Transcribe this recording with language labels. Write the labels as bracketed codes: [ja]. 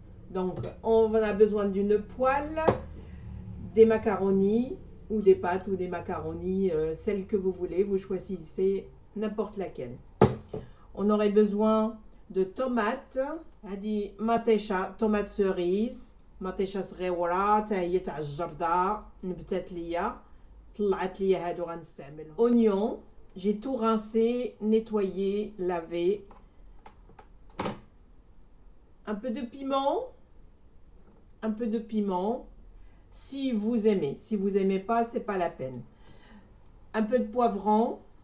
[fr] Donc on a besoin d'une poêle, des macaronis ou des pâtes ou des macaronis, celle que vous voulez, vous choisissez n'importe laquelle. On aurait besoin de tomates. [ar] هذه مطيشة tomate cerise، مطيشة صغيرة تا هي تاع الجردة نبتات ليا طلعت ليا هادو غنستعملهم. [fr] oignon. J'ai tout rincé, nettoyé, lavé. Un peu de piment. Un peu de piment. Si vous aimez. Si vous n'aimez pas, c'est pas la peine. Un peu de poivron.